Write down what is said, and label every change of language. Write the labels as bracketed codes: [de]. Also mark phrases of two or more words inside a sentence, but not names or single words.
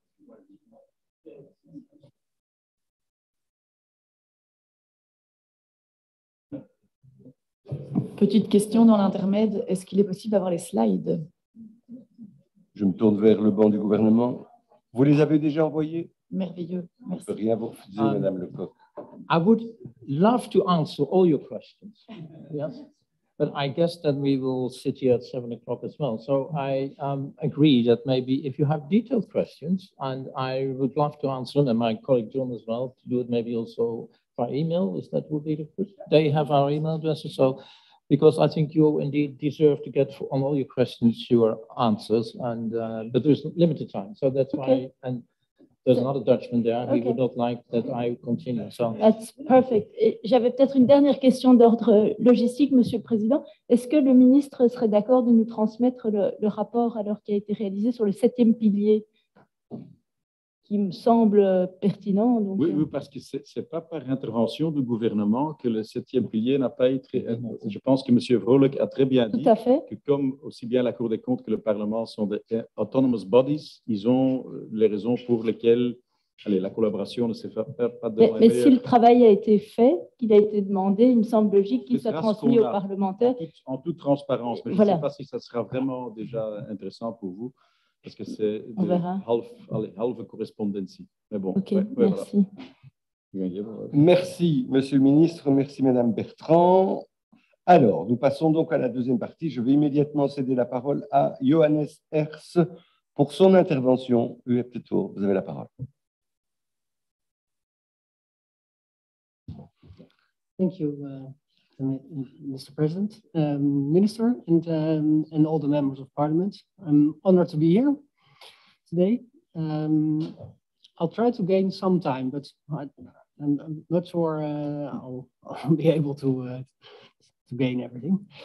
[fr] Petite question dans l'intermède, est-ce qu'il est possible d'avoir les slides? je me tourne vers le banc du gouvernement. Vous les avez déjà envoyés? Merveilleux. Je ne peux rien vous refuser, Madame Lecoq. [en] I would love to answer all your questions, yes, but I guess that we will sit here at 7 o'clock as well. So I agree that maybe if you have detailed questions, and I would love to answer them, and my colleague John as well, to do it maybe also by email, is that would be the first? They have our email addresses, so because I think you indeed deserve to get on all your questions your answers, and but there's limited time, so that's why. And there's another Dutchman there. He would not like that I continue. So that's perfect. [fr] J'avais peut-être une dernière question d'ordre logistique, Monsieur le Président. Est-ce que le ministre serait d'accord de nous transmettre le rapport alors qui a été réalisé sur le 7e pilier, qui me semble pertinent? Donc, oui, parce que ce n'est pas par intervention du gouvernement que le 7e pilier n'a pas été... Je pense que M. Vrolijk a très bien dit que comme aussi bien la Cour des comptes que le Parlement sont des [en] autonomous bodies, [fr] ils ont les raisons pour lesquelles la collaboration ne se fait pas de mais si le travail a été fait, qu'il a été demandé, il me semble logique qu'il soit transmis aux parlementaires. En toute transparence, mais je ne sais pas si ça sera vraiment déjà intéressant pour vous. Parce que c'est [nl] halve correspondentie. [fr] Mais bon, ok, merci. Voilà. Merci, Monsieur le Ministre. Merci, Madame Bertrand. Alors, nous passons donc à la deuxième partie. Je vais immédiatement céder la parole à Johannes Hers pour son intervention. Vous avez la parole. [en] Thank you, Mr. President, Minister, and all the members of Parliament. I'm honored to be here today. I'll try to gain some time, but I'm not sure I'll be able to gain everything.